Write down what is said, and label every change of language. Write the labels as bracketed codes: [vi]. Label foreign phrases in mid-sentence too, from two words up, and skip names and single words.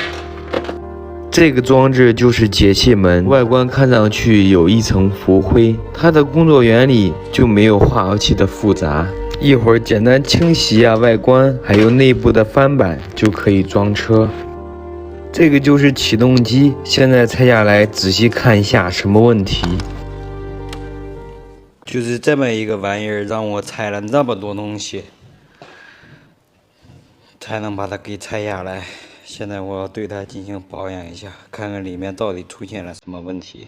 [zh] 這個裝置就是節氣門，外觀看上去有一層浮灰，它的工作原理就沒有化油器的複雜。一會兒簡單清洗下外觀，還有內部的翻板就可以裝車。這個就是啟動機，現在拆下來仔細看一下什麼問題。就是這麼一個玩意兒，讓我拆了那麼多東西才能把它給拆下來。現在我要對它進行保養一下，看看裡面到底出現了什麼問題。